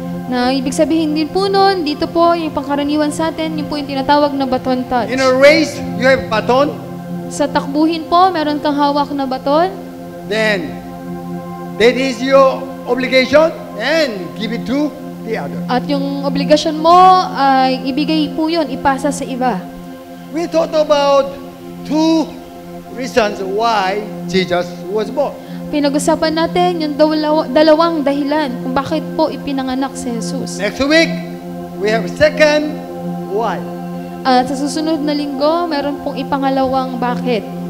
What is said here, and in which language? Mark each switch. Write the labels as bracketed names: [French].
[Filipino] Na ibig sabihin din po nun, dito po yung pangkaraniwan sa atin, yung po yung tinatawag na baton touch. [English] In a race, you have baton, [Filipino] Sa takbuhin po, meron kang hawak na baton, [English] then that is your obligation and give it to the other. [Filipino] at yung obligasyon mo ay ibigay po yun, ipasa sa iba. [English] We thought about two reasons why Jesus was born. [Filipino] Pinag-usapan natin yung dalawang dahilan kung bakit po ipinanganak si Jesus. [English] Next week, we have second why. [Filipino] At sa susunod na linggo, meron pong ipangalawang bakit.